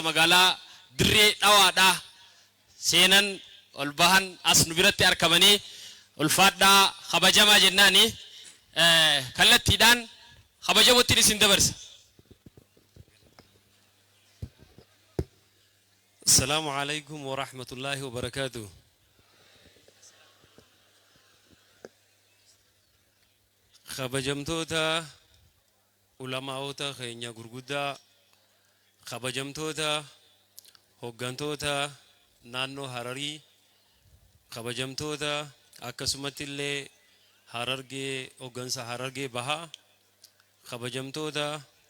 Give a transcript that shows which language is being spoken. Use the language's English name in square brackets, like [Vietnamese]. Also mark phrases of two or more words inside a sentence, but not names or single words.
[Oromo] magaalaa dirree dhawaadha seenan olbahan as nu biratti argamanii ulfadda kabajamaa jennaani kallattiidhaan kabajamotti isin dabarsa. [Arabic] السلام عليكم ورحمة الله وبركاته. [Oromo] Kabajamtoota ulamaa'oota keenya gurguddaa kabajamtoota hoggantoota naannoo Hararii kabajamtoota akkasumatti illee Harargee hoggansa Harargee bahaa kabajamtoota